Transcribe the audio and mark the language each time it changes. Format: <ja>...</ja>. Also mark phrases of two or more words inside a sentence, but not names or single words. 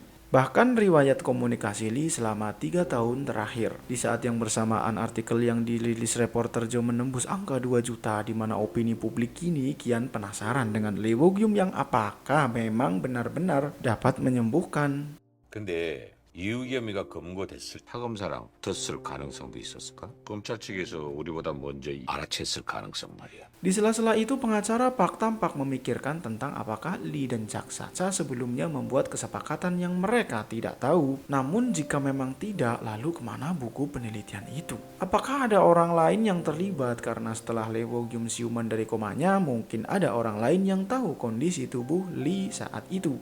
<id>Bahkan riwayat komunikasi Lee selama 3 tahun terakhir. Di saat yang bersamaan, artikel yang dirilis reporter Joe menembus angka 2 juta, di mana opini publik kini kian penasaran dengan Lee Wo-gyum yang apakah memang benar-benar dapat menyembuhkan.</id> <ko>근데 이의겸이가 검거됐을 타검사랑 붙었을 가능성도 있었을까? 검찰 측에서 우리보다 먼저 알아챘을 가능성 말이야.</ko> <id>Di sela-sela itu, pengacara Park tampak memikirkan tentang apakah Lee dan Jaksa sebelumnya membuat kesepakatan yang mereka tidak tahu. Namun jika memang tidak, lalu kemana buku penelitian itu? Apakah ada orang lain yang terlibat? Karena setelah Lee Wo-gyum siuman dari komanya, mungkin ada orang lain yang tahu kondisi tubuh Lee saat itu.</id>